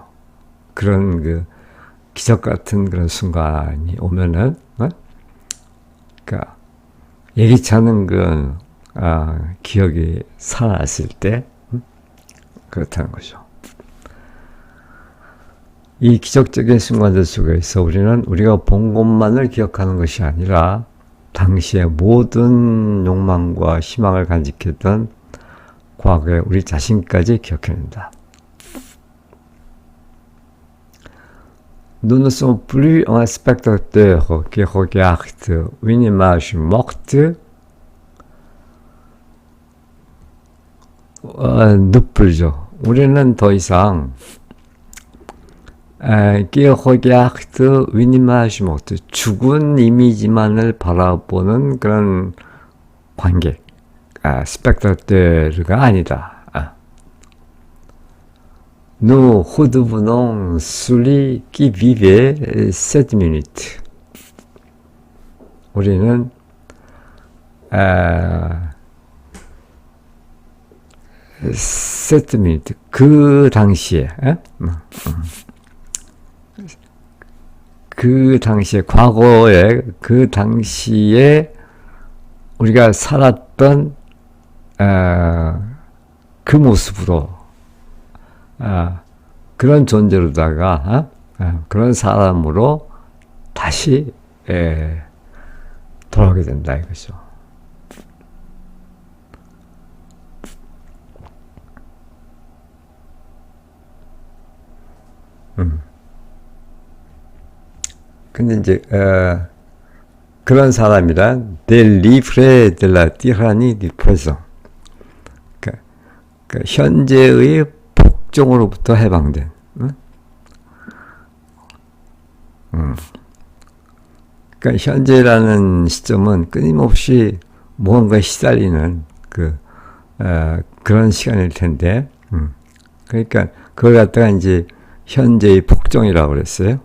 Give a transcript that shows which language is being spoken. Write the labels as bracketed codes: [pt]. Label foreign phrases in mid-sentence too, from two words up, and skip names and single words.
[ko] 그런 그 기적 같은 그런 순간이 오면은, 그러니까 예기치 않은 그런 기억이 살아났을 때 그렇다는 거죠. 이 기적적인 순간들 속에서 우리는 우리가 본 것만을 기억하는 것이 아니라 당시의 모든 욕망과 희망을 간직했던 과거의 우리 자신까지 기억해낸다. [fr] Nous ne sommes plus un spectateur qui regarde une image morte, 늪을죠. [ko] 우리는 더 이상 [fr] qui regarde une image morte, [ko] 죽은 이미지만을 바라보는 그런 관객, spectateur가 아니다. [fr] Nous redevenons celui qui vivait cette minute. 우리는 cette minute, [ko] 그 당시에 그 당시에 과거에 그 당시에 우리가 살았던 그 모습으로 그런 존재로다가 그런 사람으로 다시 돌아오게 된다 이거죠. 근데 이제 그런 사람이란 [fr] délivré de la tyrannie du présent. [ko] 그러니까 현재의 복종으로부터 해방된. 그러니까 현재라는 시점은 끊임없이 무언가에 시달리는 그런 시간일 텐데, 그러니까 그걸 갖다가 이제 현재의 복종이라고 그랬어요.